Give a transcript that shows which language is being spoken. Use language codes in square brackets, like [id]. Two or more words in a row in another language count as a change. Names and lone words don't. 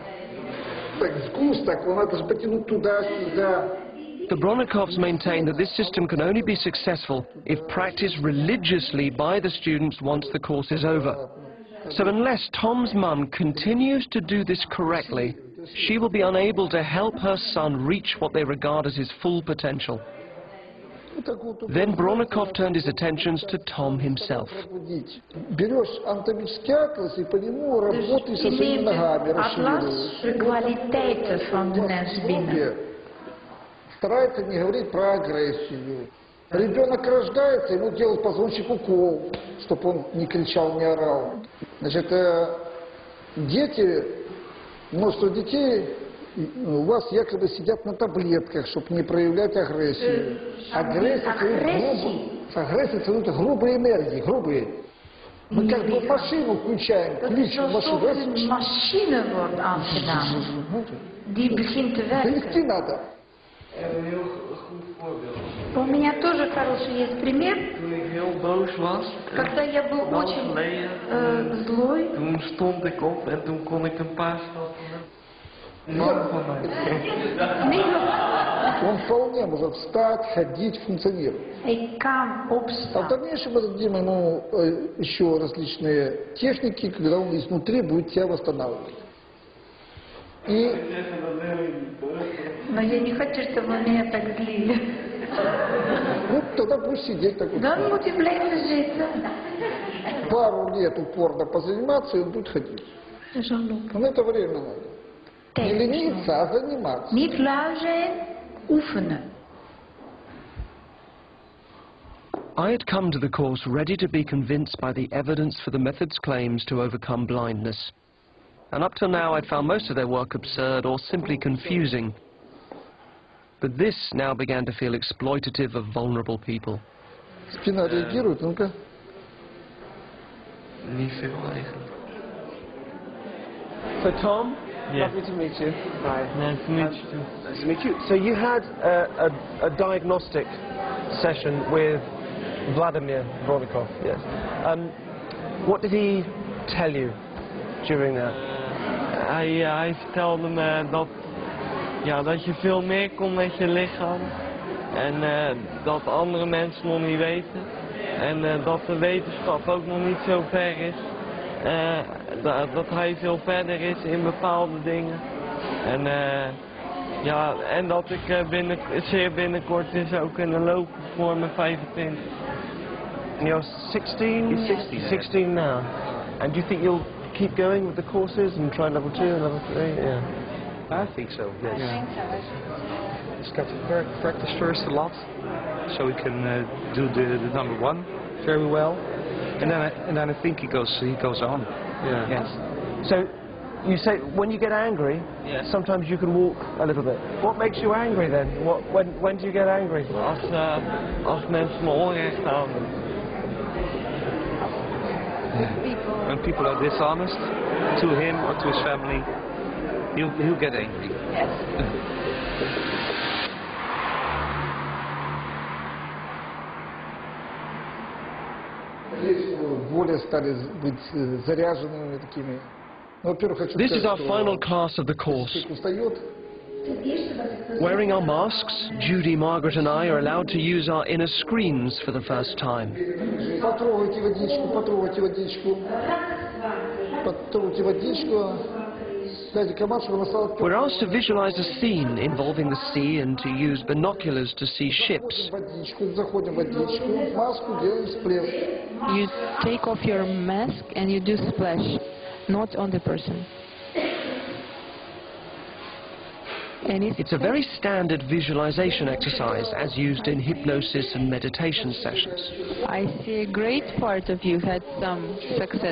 [en] The Bronnikovs maintain that this system can only be successful if practiced religiously by the students once the course is over. So unless Tom's mum continues to do this correctly, she will be unable to help her son reach what they regard as his full potential. Then Bronnikov turned his attentions to Tom himself. [ru] Старается не говорить про агрессию. Ребенок рождается, ему делают позвоночник укол, чтобы он не кричал, не орал. Значит, дети, множество детей у вас якобы сидят на таблетках, чтобы не проявлять агрессию. Агрессия целует грубые энергии, грубые. Мы как бы машину включаем, ключ в машину. [nl] Machine wordt aangedaan. Die begint te werken. [ru] Завести надо. У меня тоже хороший есть пример. Когда я был очень злой, [nl] toen stond ik op en toen kon ik een paar stappen [ru] Он вполне может встать, ходить, функционировать. [nl] ik kan [ru] А в [nl] opstaan. [ru] дальнейшем мы дадим ему еще различные техники, когда он изнутри будет тебя восстанавливать. И Но я не хочу, чтобы меня так злили. ну, тогда пусть сидеть так вот. [nl] Dan moet je blijven zitten. [ru] Пару лет упорно позаниматься, и он будет ходить. Но на это время надо. Не лениться, а заниматься. [nl] Niet lui zijn, oefenen. [en] I had come to the course ready to be convinced by the evidence for the method's claims to overcome blindness. And up till now I'd found most of their work absurd or simply confusing. But this now began to feel exploitative of vulnerable people. [ru] Спина реагирует, ну-ка. [nl] Niet veel eigenlijk. [en] So Tom, Yeah. lovely to meet you. Hi. Nice to meet you too. Nice to meet you. So you had a diagnostic session with Vladimir Bronnikov, yes. What did he tell you during that? [nl] Hij vertelde me dat je veel meer kon met je lichaam. En dat andere mensen nog niet weten. En dat de wetenschap ook nog niet zo ver is. Dat hij veel verder is in bepaalde dingen. En dat ik zeer binnenkort zou kunnen lopen voor mijn 25. [en] And you're 16? He's 16 now. And do you think you'll keep going with the courses and try level 2 and level 3? Yeah. I think so, yes. I think so. He's got to practice first a lot, so he can do the number 1 very well. And then I think he goes on. Yeah. Yes. So, you say when you get angry, Yes. sometimes you can walk a little bit. What makes you angry then? When do you get angry? [nl] Als mensen me onrecht houden. [en] When people are dishonest to him or to his family, he'll get angry. Yes. [ru] Здесь более стали быть заряженными такими. Ну, во-первых, хочу [en] This is [ru] сказать, [en] our [ru] что [en] final class of the course. [ru] человек устает. [en] Wearing our masks, Judy, Margaret and I are allowed to use our inner screens for the first time. [ru] Потрогайте водичку, потрогайте водичку. Потрогайте водичку. Дайте команду, чтобы она стала [en] We're asked to visualize a scene involving the sea and to use binoculars to see ships. [ru] водичку. Заходим в водичку. Маску делаем всплеск. [en] You take off your mask and you do splash, not on the person. It's a very standard visualization exercise as used in hypnosis and meditation sessions. I see a great part of you had some success.